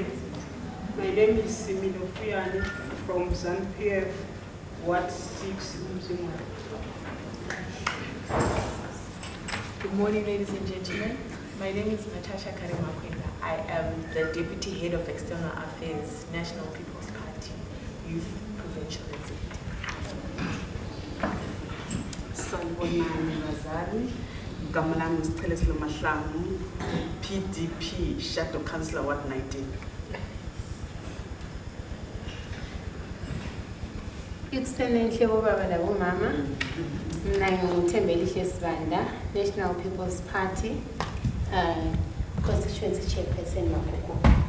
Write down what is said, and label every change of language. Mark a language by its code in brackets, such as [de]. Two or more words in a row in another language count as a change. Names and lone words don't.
[en] My name is Simino Fiani from ZANU-PF, Ward 6, Mzimwa. Good morning, ladies and gentlemen. My name is Natasha Karimakwenda. I am the Deputy Head of External Affairs, National People's Party, Youth Provincial Executive. [nr] Sanibonani Bazali, Gamalami Steleslo Mahlangu, PDP, Shadow Councillor Ward 19. [en] Excellency Baba Mama, Nangutembeli Sibanda, National People's Party, Constituency Chairperson Makoko.